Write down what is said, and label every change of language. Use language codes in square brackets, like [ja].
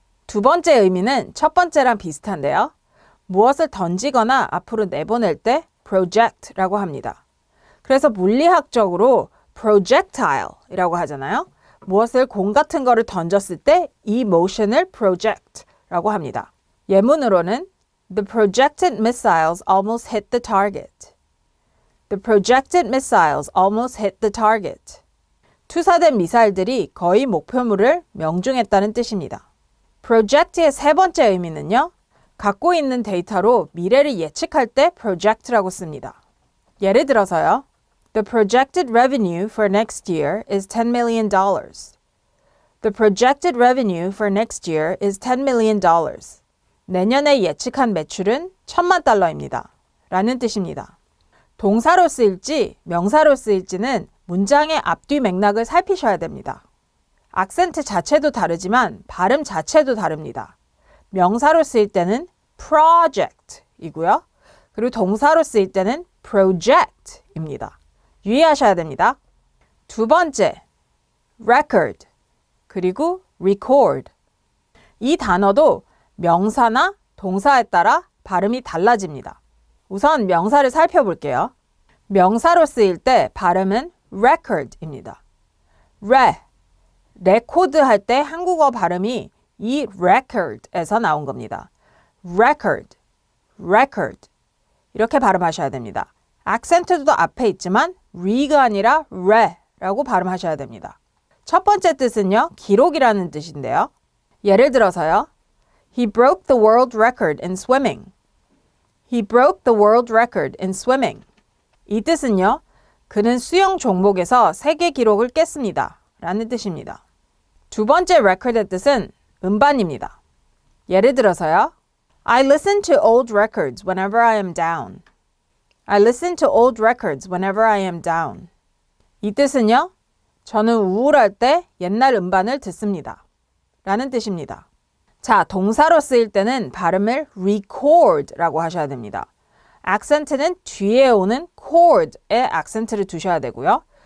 [ko] 두 번째 의미는 첫 번째랑 비슷한데요. 무엇을 던지거나 앞으로 내보낼 때 project라고 합니다. 그래서 물리학적으로 projectile이라고 하잖아요. 무엇을 공 같은 거를 던졌을 때 이 motion을 project라고 합니다. 예문으로는 [en] The projected missiles almost hit the target. The projected missiles almost hit the target. [ko] 투사된 미사일들이 거의 목표물을 명중했다는 뜻입니다. project의 세 번째 의미는요. 갖고 있는 데이터로 미래를 예측할 때 project라고 씁니다. 예를 들어서요. [en] The projected revenue for next year is $10 million. The projected revenue for next year is $10 million. [ko] 내년에 예측한 매출은 $10,000,000입니다. 라는 뜻입니다. 동사로 쓰일지 명사로 쓰일지는 문장의 앞뒤 맥락을 살피셔야 됩니다. 악센트 자체도 다르지만 발음 자체도 다릅니다. 명사로 쓰일 때는 project이고요. 그리고 동사로 쓰일 때는 project입니다. 유의하셔야 됩니다. 두 번째, record, 그리고 record. 이 단어도 명사나 동사에 따라 발음이 달라집니다. 우선 명사를 살펴볼게요. 명사로 쓰일 때 발음은 record입니다. 레코드 할 때 한국어 발음이 이 record에서 나온 겁니다. record. 이렇게 발음하셔야 됩니다. 악센트도 앞에 있지만 re가 아니라 re라고 발음하셔야 됩니다. 첫 번째 뜻은요, 기록이라는 뜻인데요. 예를 들어서요. [en] He broke the world record in swimming. He broke the world record in swimming. [ko] 이 뜻은요, 그는 수영 종목에서 세계 기록을 깼습니다. 라는 뜻입니다. 두 번째 record의 뜻은 음반입니다. 예를 들어서요. [en] I listen to old records whenever I am down. I listen to old records whenever I am down. [ko] 이 뜻은요, 저는 우울할 때 옛날 음반을 듣습니다. 라는 뜻입니다. 자, 동사로 쓰일 때는 발음을 record라고 하셔야 됩니다. 액센트는 뒤에 오는 chord에 액센트를 두셔야 되고요.